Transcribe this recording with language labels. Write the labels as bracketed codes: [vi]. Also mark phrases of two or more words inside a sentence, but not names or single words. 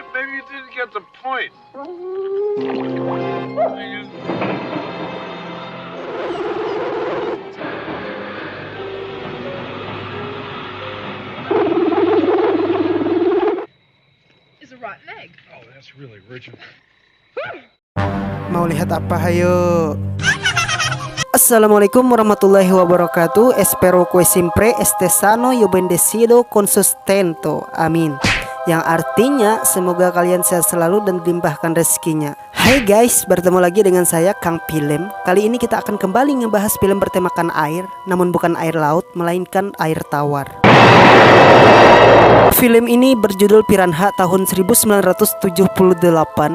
[en] Maybe you didn't get the point. Is a rotten egg. Oh, that's really original. [id] Mau lihat apa? Hayo. [ar] Assalamualaikum warahmatullahi wabarakatuh. [es] Espero que siempre esté sano y bendecido con sustento. [id] Amin. Yang artinya semoga kalian sehat selalu dan dilimpahkan rezekinya. Hai guys, bertemu lagi dengan saya Kang Pilem. Kali ini kita akan kembali ngebahas film bertemakan air, namun bukan air laut, melainkan air tawar. Film ini berjudul Piranha tahun 1978.